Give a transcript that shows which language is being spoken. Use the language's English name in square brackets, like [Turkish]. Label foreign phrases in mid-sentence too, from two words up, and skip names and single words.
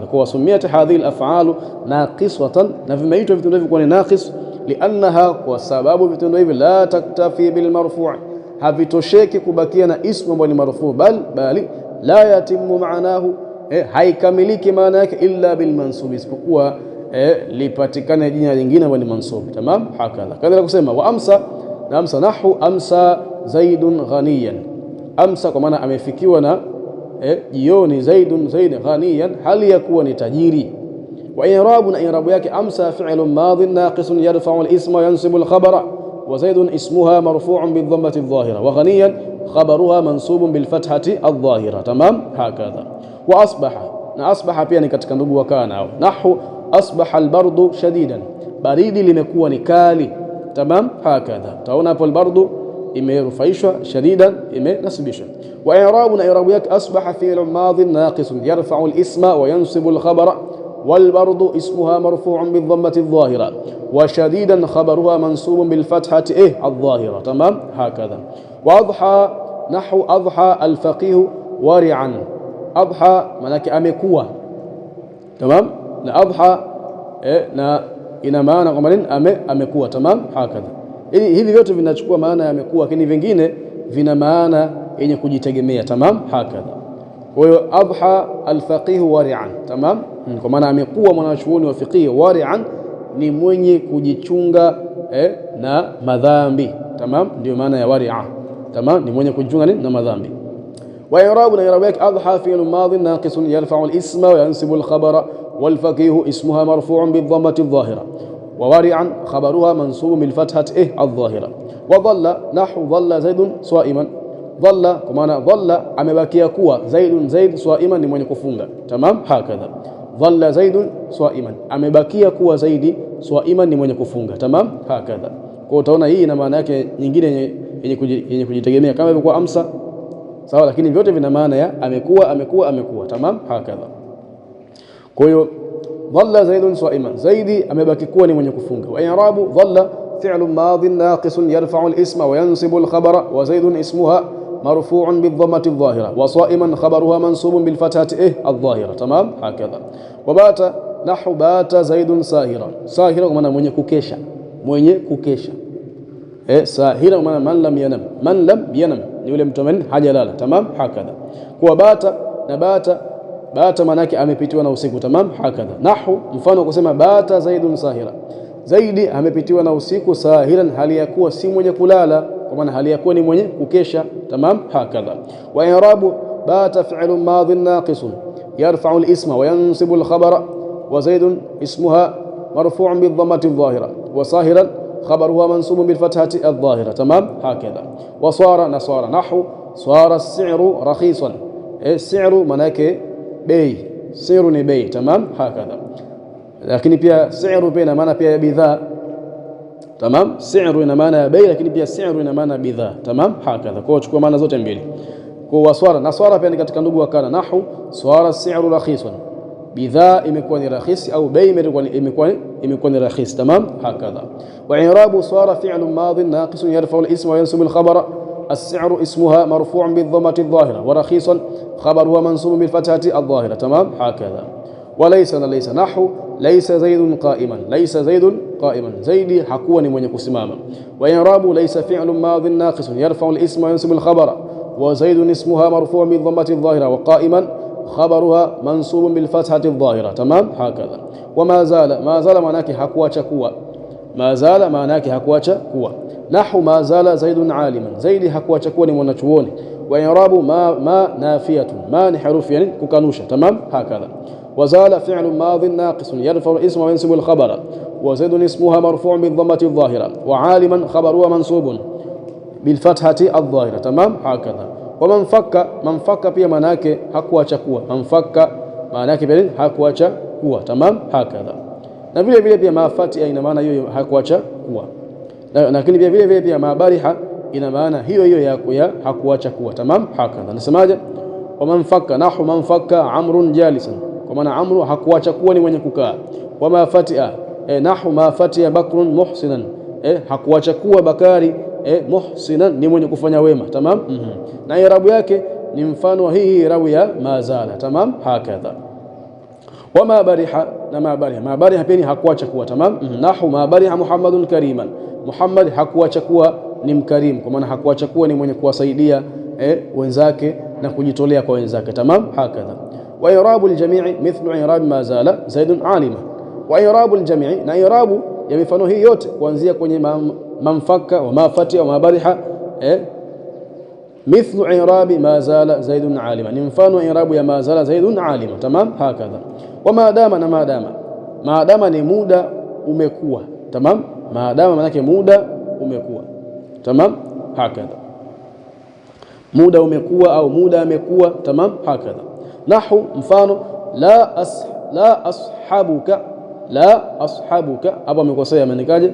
[Arabic] وسميت هذه الأفعال ناقصة, [Swahili] na vimeitwa vitendo hivi kwa ni [Arabic] ناقص لأنها, [Swahili] kwa sababu vitendo hivi [Arabic] لا تكتفي بالمرفوع', [Swahili] havitosheki kubakia na ismu ambayo ni marfu, [Arabic] بل لا يتم معناه, [Swahili] haikamiliki maana yake [Arabic] إلا بالمنصوب, [Swahili] isipokuwa lipatikane jina lingine ambalo ni mansub. [Arabic] تمام، هكذا. [Swahili] Kadhalika kusema [Arabic] وأمسى, [Swahili] na amsa [Arabic] نحو أمسى زيد غنيا, [Swahili] amsa kwa maana amefikiwa na jioni, [Arabic] زيد زيد غنيا, [Swahili] hali ya kuwa ni tajiri. [Arabic] وإعراب, [Swahili] na i'rabu yake [Arabic] أمسى فعل ماض ناقص يرفع الاسم وينصب الخبر وزيد اسمها مرفوع بالضمة الظاهرة وغنيا خبرها منصوب بالفتحة الظاهرة. تمام، هكذا. وأصبح, [Swahili] na asbaha pia ni katika ndugu wa kana. [Arabic] نحو أصبح البرد شديدا, [Swahili] baridi limekuwa ni kali. [Arabic] تمام، هكذا. [Swahili] Taona hapo al-bardu imerufaishwa, shadidan imenasibishwa. [Arabic] وإعراب, [Swahili] na i'rabu yake [Arabic] أصبح فعل ماض ناقص يرفع الاسم وينصب الخبر والبرد اسمها مرفوع بالضمة الظاهرة وشديدا خبرها منصوب بالفتحة الظاهرة. تمام، هكذا. وأضحى، نحو أضحى الفقيه ورعا، أضحى [Swahili] manake amekuwa. Tamam, na adha na ina maana kwamba nini? [Arabic] Amekuwa. تمام، هكذا. [Swahili] Hivi vyote vinachukua maana ya amekuwa, lakini vingine vina maana yenye kujitegemea. [Arabic] تمام، هكذا. [Swahili] Kwa hiyo [Arabic] أضحى الفقيه ورعا, [Swahili] tamam, kwa maana amekuwa mwanachuoni wa fiqh. Wari'an ni mwenye kujichunga na madhambi. Tamam, ndio maana ya wari'a. Tamam, ni mwenye kujichunga na madhambi. [Arabic] وإعراب, [Swahili] na i'rabu yake [Arabic] أضحى فعل ماض ناقص يرفع الاسم وينصب الخبر والفقيه اسمها مرفوع بالضمة الظاهرة وورعا خبرها منصوب بالفتحة الظاهرة. وظل، نحو ظل زيد صائما، ظل [Swahili] kwa maana [Arabic] ظل [Swahili] amebakia kuwa, [Arabic] زيد زيد صائما [Swahili] ni mwenye kufunga. [Arabic] تمام، هكذا. ظل زيد صائما, [Swahili] amebakia kuwa zaidi sa'iman ni mwenye kufunga. [Arabic] تمام، هكذا. [Swahili] Kwa utaona hii ina maana yake nyingine yenye kujitegemea kama ilivyokuwa amsa. Sawa, lakini vyote vina maana ya amekuwa. [Arabic] تمام، هكذا. [Swahili] Kwa hiyo [Arabic] ظل زيد صائما, [Swahili] zaidi amebaki kuwa ni mwenye kufunga. [Arabic] وإعراب ظل فعل ماض ناقص يرفع الاسم وينصب الخبر وزيد اسمها مرفوع بالضمة الظاهرة وصائما خبرها منصوب بالفتحة الظاهرة. تمام، هكذا. وبات، نحو بات زيد ساهرا، ساهرا [Swahili] kwa maana mwenye kukesha, [Arabic] ساهرا [Swahili] kwa maana [Arabic] من لم ينم [Swahili] ni yule mtu ambaye hajalala. [Arabic] تمام، هكذا. [Swahili] Kwa bata, na bata maana yake amepitiwa na usiku. [Arabic] تمام، هكذا. [Swahili] Nahu mfano kusema [Arabic] بات زيد ساهرا, [Swahili] zaidi amepitiwa na usiku, sahiran hali ya kuwa si mwenye kulala, kwa maana hali ya kuwa ni mwenye kukesha. [Arabic] تمام، هكذا. وإعراب بات فعل ماض ناقص يرفع الاسم وينصب الخبر وزيد اسمها مرفوع بالضمة الظاهرة وساهرا خبرها منصوب بالفتحة الظاهرة. تمام، هكذا. وصار، وصار، نحو صار السعر رخيصا, [Swahili] as-si'ru manake bei, si'ru ni bei. [Arabic] تمام، هكذا. [Swahili] Lakini pia si'ru pia ina maana pia ya bidhaa. Tamam, si'ru ina maana ya bei, lakini pia si'ru ina maana bidhaa. [Arabic] تمام، هكذا. [Swahili] Kwa chukua maana zote mbili. Kwa waswara, na swara pia ni katika ndugu wa kana. [Arabic] نحو صار السعر رخيصا, [Swahili] bidhaa imekuwa ni rakhisi au bei imekuwa ni rakhisi. [Arabic] تمام، هكذا. وإعراب صار فعل ماض ناقص يرفع الاسم وينصب الخبر السعر اسمها مرفوع بالضمة الظاهرة ورخيصا خبرها منصوب بالفتحة الظاهرة. تمام، هكذا. وليس، نحو ليس زيد قائما, [Swahili] zaidi hakuwa ni mwenye kusimama. [Arabic] وإعراب ليس فعل ماض ناقص يرفع الاسم وينصب الخبر, وزيد اسمها مرفوع بالضمة الظاهرة وقائما خبرها منصوب بالفتحة الظاهرة. تمام هكذا. وما زال، ما زال معناك [Swahili] hakuacha kuwa, [Arabic] ما زال معناك [Swahili] hakuacha kuwa. [Arabic] نحو ما زال زيد عالما, زيد [Swahili] hakuacha kuwa ni mwanachuoni. [Arabic] وإعراب ما نافية, ما [Swahili] ni harufi yani kukanusha. [Arabic] Tamam هكذا. وزال فعل ماض ناقص يرفع الاسم وينصب الخبر وزيد اسمها مرفوع بالضمة الظاهرة وعالما خبرها منصوب بالفتحة الظاهرة. تمام هكذا. ومن فك, من فك [Swahili] pia manake hakuacha kuwa, [Arabic] ما انفك [Swahili] manake pia hakuacha kuwa. [Arabic] تمام هكذا. [Swahili] Na vile vile pia mafati ina maana hiyo hakuacha kuwa, lakini pia vile vile pia mabariha ina maana hiyo hiyo ya hakuacha kuwa. [Arabic] تمام هكذا. Nasemaje? ومن فك, نحو ما انفك عمرو جالسا, [Swahili] kwa maana amru hakuacha kuwa ni mwenye kukaa. [Arabic] وما فتئ، نحو ما فتئ بكر محسنا, [Swahili] hakuacha kuwa Bakari muhsinan ni mwenye kufanya wema. [Arabic] Tamam. [Swahili] Na irabu yake ni mfano wa hii irabu ya mazala. [Arabic] تمام هكذا. وما برح, [Swahili] na mabariha, mabariha pia hakuacha kuwa. [Arabic] Tamam. نحو ما برح محمد كريما, [Swahili] Muhammad hakuacha kuwa ni mkarimu, kwa maana hakuacha kuwa ni mwenye kuwasaidia wenzake na kujitolea kwa wenzake. [Arabic] تمام هكذا. وإعراب الجميع مثل إعراب ما زال زيد عالما. وإعراب الجميع, [Swahili] na irabu ya mifano hii yote kuanzia kwenye manfaka wa mafati wa mabariha [Arabic] مثل إعراب ما زال زيد عالما, [Swahili] ni mfano irabu ya [Arabic] ما زال زيد عالما. تمام هكذا. وما دام, [Swahili] na maadama, maadama ni muda umekuwa. Tamam, maadama maana yake muda umekuwa. [Arabic] تمام هكذا, [Swahili] muda umekuwa au muda amekuwa. [Arabic] تمام هكذا. [Swahili] Nahu mfano [Arabic] لا أصاحبك، لا أصاحبك, [Swahili] hapa amekosea, ameandikaje?